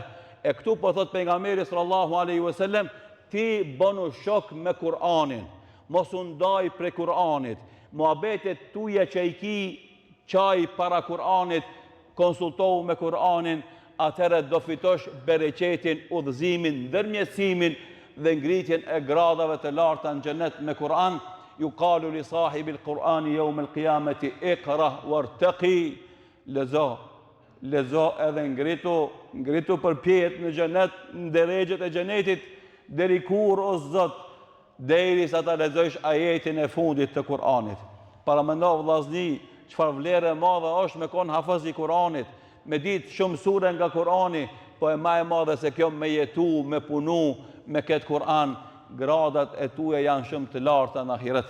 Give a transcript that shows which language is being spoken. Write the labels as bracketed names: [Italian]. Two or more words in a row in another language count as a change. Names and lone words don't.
[Albanian] E këtu po thot pejgamberi [Arabic] صلى الله عليه وسلم, [Albanian] ti bënu shok me Kur'anin, mos u ndaj pre Kur'anit. Muhabetet tuja që i ki qaj para Kur'anit, konsultohu me Kur'anin, atëherë do fitosh bereqetin, udhëzimin, ndërmjetësimin dhe ngritjen e gradave të larta në xhenet me Kur'an. [Arabic] يقال لصاحب القرآن يوم القيامة اقرأ وارتق, [Albanian] lezo edhe ngritu për pjet në xhenet, në derexhet e xhenetit, deri kur o Zot, derisa ta lexosh ajetin e fundit të Kur'anit. Para mendo vllazni, çfarë vlerë e madhe është me kon hafaz i Kur'anit, me ditë shumë sure nga Kur'ani, po e ma e madhe se kjo me jetu, me punu, me këtë Kur'an, gradat e tuja janë shumë të larta në ahiret.